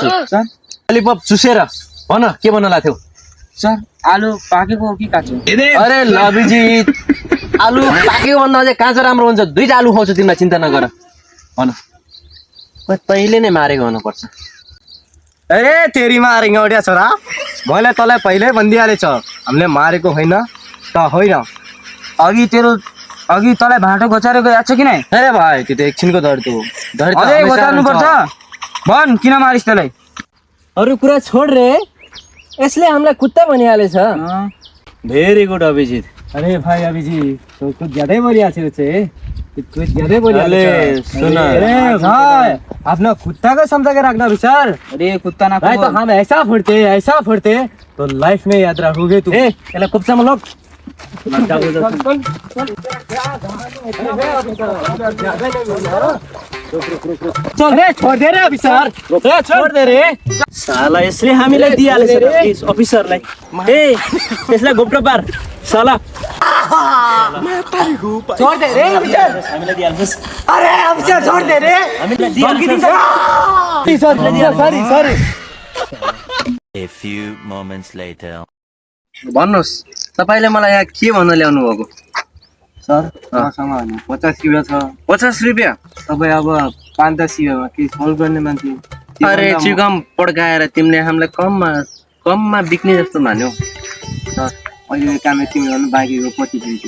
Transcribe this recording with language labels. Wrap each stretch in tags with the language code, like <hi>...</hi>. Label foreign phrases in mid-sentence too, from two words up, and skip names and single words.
<ne>ललिपप चुसेर भन के भन्न लाग्थ्यौ? सर आलु पाकेको हो कि काँचो? अरे अभिजित, आलु पाकेको भन्दा अझै काँचो राम्रो हुन्छ। 2टा आलु खुवाउँछु, तिमीलाई चिन्ता नगर। भन तैँले नै मारेको हुनुपर्छ।</ne> <hi>अरे तेरी मारेंगे</hi> <ne>ओडिया छोरा, मैले तँलाई पहिल्यै भनिदिइहालेछ, हामीले मारेको होइन त होइन। अघि तँलाई भाँटो घोचारेको याद छ कि नै? अरे भाइ त्यो त एकछिनको दर्द हो, अझै घोचार्नु पर्छ। भन किन मारिस् तँलाई? अरू कुरा छोड रे, यसले हामीलाई कुत्ता भनिहालेछ।</ne> <en>very good अभिजित।</en> <ne>अरे भाइ अभिजित, तो कुछ ज्यादै बोलिहाल्छौ छे, कुछ ज्यादै बोलिहाल्छौ। सुन</ne> <hi>अरे भाई अपना कुत्ता को समझा के रखना विचार। अरे कुत्ता ना भाई तो हम ऐसा फोड़ते तो लाइफ में याद रखोगे तू। ए कुप्चा में लोग चल रे, छोड़ दे रे अफिसर, छोड़ दे रे।</hi> <ne>साला यसले हामीलाई दिइहालेछ अफिसरलाई। ए यसलाई घोप्टो पार साला।</ne> <hi>छोड़ दे रे अफिसर,</hi> <ne>हामीलाई दिइहाल्छ।</ne> <hi>अरे अफिसर छोड़ दे रे,</hi> <ne>हामीलाई दिइहाल्छ। सॉरी।</ne> <en>A few moments later.</en> <ne>भन्नुहोस् तपाईँले मलाई यहाँ के भन्न ल्याउनु भएको सर मसँग होइन 50 रुपियाँ छ 50 रुपियाँ तपाईँ अब 5-10 रुपियाँमा के सोल्भ गर्ने मान्छे अरे चिकम पड्काएर तिमीले हामीलाई कममा बिक्ने जस्तो मान्यौ सर अहिले काम यति गर्नु बाँकीको पछि दिन्छु</ne>